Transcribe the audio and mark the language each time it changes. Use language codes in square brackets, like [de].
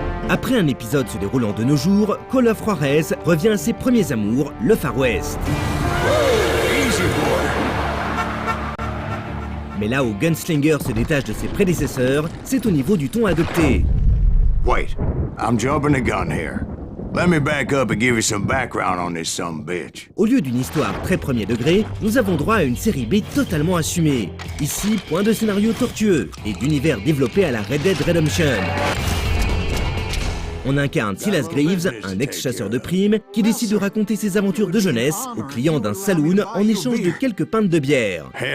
[fr] Après un épisode se déroulant de nos jours, Call of Juarez revient à ses premiers amours, le Far West. Mais là où Gunslinger se détache de ses prédécesseurs, c'est au niveau du ton adopté. [en] Wait, I'm jumping the gun here. Let me back up and give you some background on this sumbitch. [fr] Au lieu d'une histoire très premier degré, nous avons droit à une série B totalement assumée. Ici, point de scénario tortueux et d'univers développé à la Red Dead Redemption. On incarne Silas Greaves, un ex-chasseur de primes, qui décide de raconter ses aventures de jeunesse aux clients d'un saloon en échange de quelques pintes de bière.